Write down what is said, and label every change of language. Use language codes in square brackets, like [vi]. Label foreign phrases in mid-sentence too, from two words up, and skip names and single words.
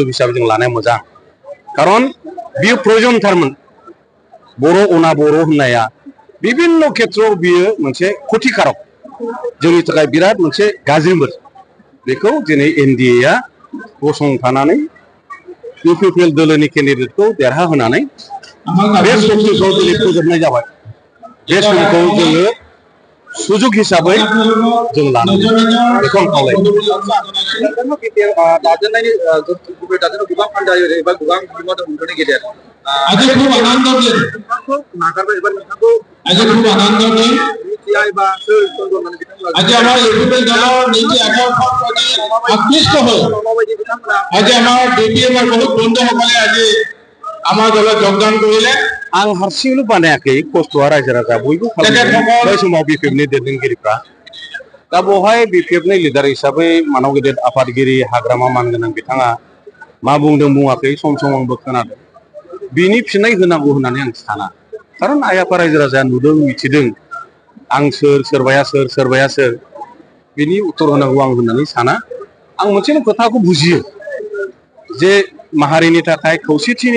[brx] हिसाबै जों लानाया मोजां खारन बियो प्रयोजनथारमोन बर' अना बर' होननाया विभिन्न खेत्रआव बियो मोनसे क्षतिकारक जोंनि थाखाय बिराद मोनसे गाज्रिमोन बेखौ दिनै एनडिएआ गसंथानानै UPPL दोलोनि केन्डिडेटखौ देरहा होनानै बे समखौ दिनै फोजोबनाय जाबाय बे समखौ जोङो सुजुग हिसाबै जों लानांगौ बेखौ आं खावलायो दाजेननायनि गुबै दाजेननायाव गोबां फान्दायो एबा गोबां बिहोमा दं नोंथांनि गेदेर [hi] आज खूब आनंद [brx] नागारबाय एबा नोंथांखौ [hi] आज खूब आनंद [brx] एबा [as] आज আমার UPPL দলৰ নীতি আদৰ্শত আকৃষ্ট হৈ আজি আমাৰ DPMৰ বহুত বন্ধুসকলে আজি আমাৰ দলত যোগদান কৰিলে [brx] आं हारसिंल' बानायाखै खस्थ'आ रायजो राजा बयबो खालामदों बै समाव BPFनि दैदेनगिरिफ्रा दा बेवहाय BPFनि लिडार हिसाबै मानव गेदेर आफादगिरि हाग्रामा मानगोनां बिथाङा मा बुंदों बुङाखै सम सम आंबो खोनादों बिनि फिननाय होनांगौ होननानै आं साना खारन आइ आफा रायजो राजाया नुदों मिथिदों आं सोरबाया सोर बिनि उत्तर होनांगौ आं होननानै साना आं मोनसे खोथाखौ बुजियो जे माहारिनि थाखाय खौसेथिया